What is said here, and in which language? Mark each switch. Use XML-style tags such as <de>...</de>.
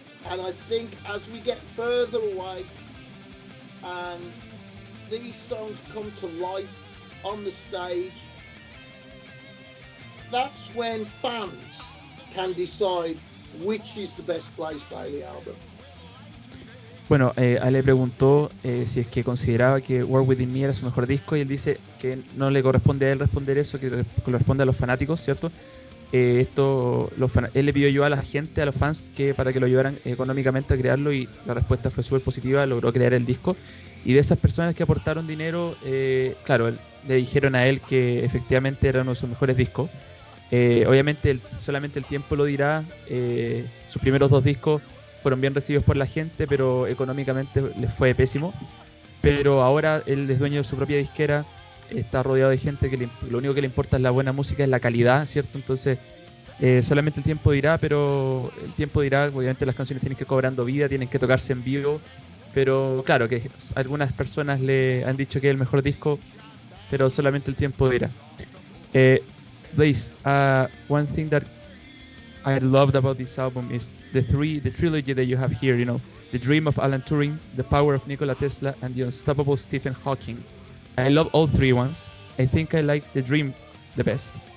<en>And I think as we get further away and these songs come to life on the stage, that's when fans can decide which is the best Blaze Bayley album.</en> <es>Bueno, le preguntó si es que consideraba que Whitin Me era su mejor disco, y él dice que no le corresponde a él responder eso, que corresponde a los fanáticos, ¿cierto? Él le pidió ayuda a la gente, a los fans, que para que lo ayudaran económicamente a crearlo, y la respuesta fue súper positiva, logró crear el disco. Y de esas personas que aportaron dinero, claro, le dijeron a él que efectivamente era uno de sus mejores discos. Obviamente solamente el tiempo lo dirá. Sus primeros 2 discos fueron bien recibidos por la gente, pero económicamente les fue pésimo. Pero ahora él es dueño de su propia disquera, está rodeado de gente que lo único que le importa es la buena música, es la calidad, ¿cierto? Entonces solamente el tiempo dirá, pero el tiempo dirá, obviamente las canciones tienen que ir cobrando vida, tienen que tocarse en vivo, pero claro que algunas personas le han dicho que es el mejor disco, pero solamente el tiempo dirá.</es> <en>Blaze, one thing that I loved about this album is the trilogy that you have here, you know, the dream of Alan Turing, the power of Nikola Tesla, and the unstoppable Stephen Hawking. I love all 3 ones. I think I like the dream the best.</en>